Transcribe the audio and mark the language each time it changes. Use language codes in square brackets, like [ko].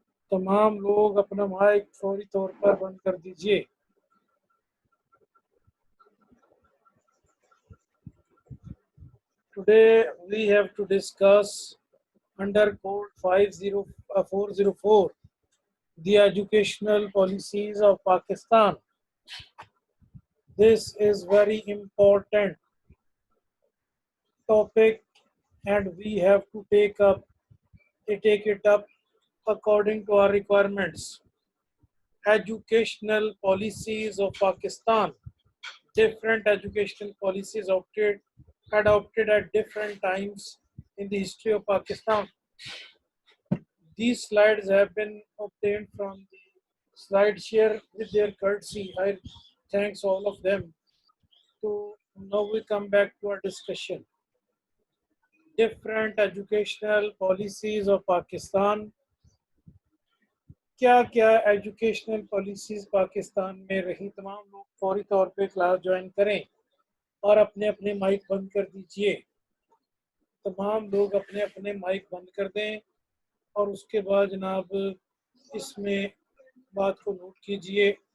[ur] تمام لوگ اپنا مائک فوری طور پر بند کر دیجئے۔ [en] Today we have to discuss under Code 404 the educational policies of Pakistan. This is very important topic and we have to take it up according to our requirements. Educational policies of Pakistan. Different educational policies adopted at different times in the history of Pakistan. These slides have been obtained from the SlideShare with their courtesy. I thanks all of them. So now we come back to our discussion. Different educational policies of Pakistan. [ur] کیا کیا educational policies Pakistan میں رہی؟ تمام لوگ فوری طور پہ class join کریں اور اپنے اپنے مائک بند کر دیجئے۔ تمام لوگ اپنے اپنے مائک بند کر دیں اور اس کے بعد جناب اس میں بات کو نوٹ کیجئے۔